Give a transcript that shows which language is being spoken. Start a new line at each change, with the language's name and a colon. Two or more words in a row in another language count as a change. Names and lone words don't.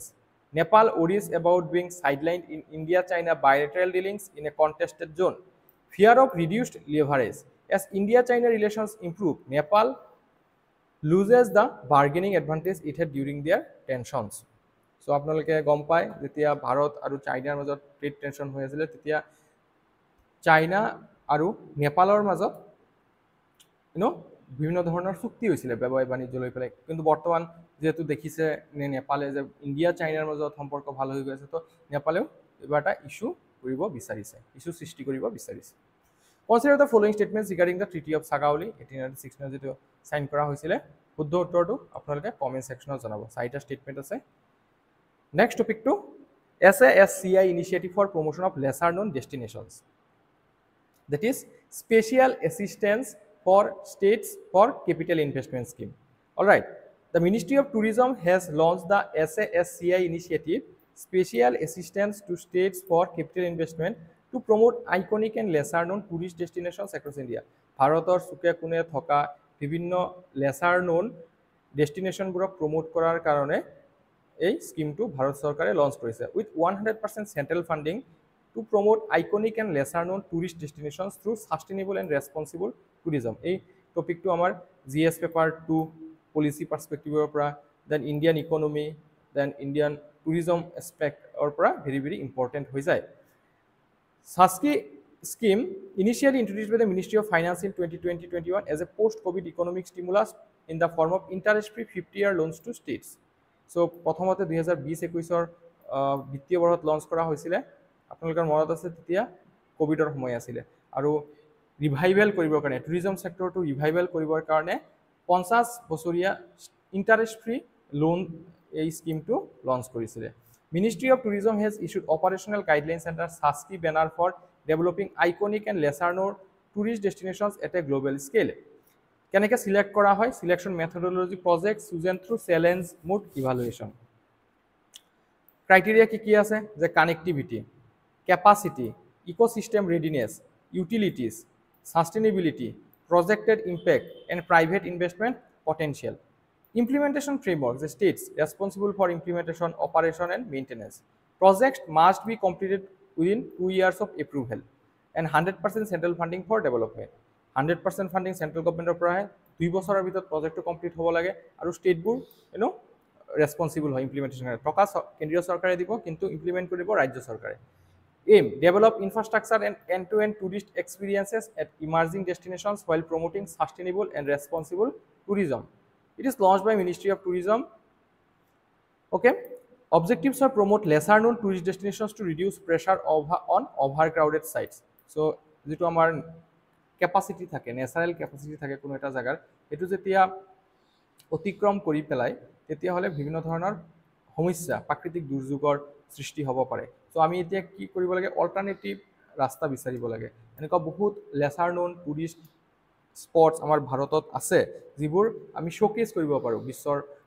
English: Nepal worries about being sidelined in India-China bilateral dealings in a contested zone. Fear of reduced leverage. As India-China relations improve, Nepal loses the bargaining advantage it had during their tensions.
Assamese: So আপোনালোকে গম পায় যেতিয়া ভাৰত আৰু চাইনাৰ মাজত
English: trade tension
Assamese: হৈ আছিল তেতিয়া চাইনা আৰু নেপালৰ মাজত বিভিন্ন ধৰণৰ চুক্তি হৈছিলে ব্যৱসায় বাণিজ্য লৈ পেলাই, কিন্তু বৰ্তমান যেহেতু দেখিছে নেপালে যে ইণ্ডিয়া চাইনাৰ মাজত সম্পৰ্ক ভাল হৈ গৈছে, তো নেপালেও এবাৰ এটা ইস্যু কৰিব বিচাৰিছে, ইস্যু সৃষ্টি কৰিব বিচাৰিছে।
English: Consider the following statements regarding the Treaty of Sagauli 1896
Assamese: যেটো সাইন কৰা হৈছিলে। শুদ্ধ উত্তৰটো আপোনালোকে
English: comment sectionত
Assamese: জনাব। চাৰিটা স্টেটমেন্ট আছে।
English: next topicটো SASCI initiative for promotion of lesser known destinations, that is special assistance for states for capital investment scheme. All right, the Ministry of Tourism has launched the SASCI initiative, special assistance to states for capital investment, to promote iconic and lesser known tourist destinations across India.
Assamese: ভাৰতৰ চুকে কোণে থকা বিভিন্ন
English: lesser known
Assamese: ডেষ্টিনেশ্যনবোৰক প্ৰমোট কৰাৰ কাৰণে এই স্কিমটো ভাৰত চৰকাৰে লঞ্চ কৰিছে
English: with 100% central funding to promote iconic and lesser known tourist destinations through sustainable and responsible tourism.
Assamese: এই টপিকটো আমাৰ
English: GS paper 2 policy perspectiveৰ
Assamese: পৰা,
English: then Indian economy, then Indian tourism aspectৰ
Assamese: পৰা
English: very very important
Assamese: হৈ যায়।
English: SASCI scheme initially introduced by the Ministry of Finance in 2020-21 as a post-COVID economic stimulus in the form of interest-free 50-year loans to states.
Assamese: So প্ৰথমতে 2020-21 বিত্তীয় বৰ্ষত লঞ্চ কৰা হৈছিলে। আপোনালোকৰ মনত আছে তেতিয়া কোভিডৰ সময় আছিলে আৰু ৰিভাইভেল কৰিবৰ কাৰণে
English: tourism sectorটো
Assamese: ৰিভাইভেল কৰিবৰ কাৰণে 50 বছৰীয়া
English: interest free loan
Assamese: এই স্কিমটো লঞ্চ কৰিছিলে।
English: Ministry of Tourism has issued operational guidelines under SASCI banner for developing iconic and lesser known tourist destinations at a global scale.
Assamese: কেনেকৈ সিলেক্ট কৰা হয়?
English: selection methodology, project chosen through challenge mode evaluation.
Assamese: ক্ৰাইটেৰিয়া কি আছে? যে কানেক্টিভিটি,
English: capacity, ecosystem readiness, utilities, sustainability, projected impact, and private investment potential. Implementation framework, the states responsible for implementation, operation, and maintenance. Projects must be completed within 2 years of approval, and 100% central funding for development. 100% funding central government
Assamese: পৰা আহে, 2 বছৰৰ ভিতৰত প্ৰজেক্টটো কমপ্লিট হ'ব লাগে আৰু
English: stateবোৰ responsible
Assamese: হয় ইমপ্লিমেন্টেশন। টকা কেন্দ্ৰীয় চৰকাৰে দিব কিন্তু ইমপ্লিমেন্ট কৰিব ৰাজ্য চৰকাৰে।
English: Aim, develop infrastructure and end-to-end tourist experiences at emerging destinations while promoting sustainable and responsible tourism. It is launched by Ministry of Tourism. Okay, objectives are promote lesser known tourist destinations to reduce pressure on overcrowded sites.
Assamese: So যেটো আমাৰ capacity থাকে,
English: natural capacity
Assamese: থাকে কোনো এটা জায়গাৰ, এটো যেতিয়া অতিক্ৰম কৰি পেলাই তেতিয়া হলে বিভিন্ন ধৰণৰ সমস্যা, প্ৰাকৃতিক দুৰ্যোগৰ সৃষ্টি হ'ব পাৰে চ' আমি এতিয়া কি কৰিব লাগে অল্টাৰনেটিভ ৰাস্তা বিচাৰিব লাগে এনেকুৱা বহুত
English: lesser known tourist spots
Assamese: আমাৰ ভাৰতত আছে যিবোৰ আমি শ্ব'কেজ কৰিব পাৰোঁ বিশ্বৰ